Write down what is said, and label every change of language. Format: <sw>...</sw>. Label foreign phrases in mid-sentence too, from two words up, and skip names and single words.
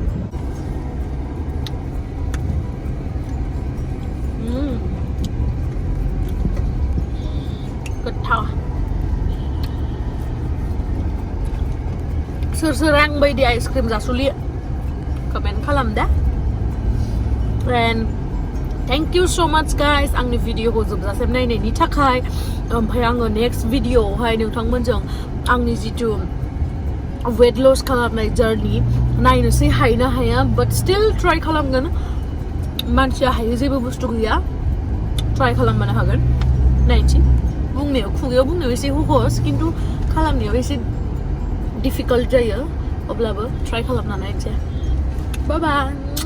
<brx>गोथाव सोर आं बायदि आइसक्रिम जासुलियो कमेन्ट खालाम दा</brx> <en>and thank you so much guys</en> <brx>आंनि भिडिअखौ जोबजासिम नायनायनि थाखाय ओमफ्राय आङो नेक्स्ट भिडिअआवहाय नोंथांमोनजों आंनि जिथु</brx> <en>weight loss</en> <brx>खालामनाय जार्नि नायनोसै हायो ना हाया</brx> <en>but still try</en> <brx>खालामगोन मानसिया हायो जेबो बुस्थु गैया ट्राइ खालामबानो हागोन नायनोसै खुगायाव बुंनायाव एसे सहस खिन्थु खालामनायाव एसे डिफिकाल्ट जायो अब्लाबो ट्राइ खालामना नायनोसै</brx> <en>bye bye</en>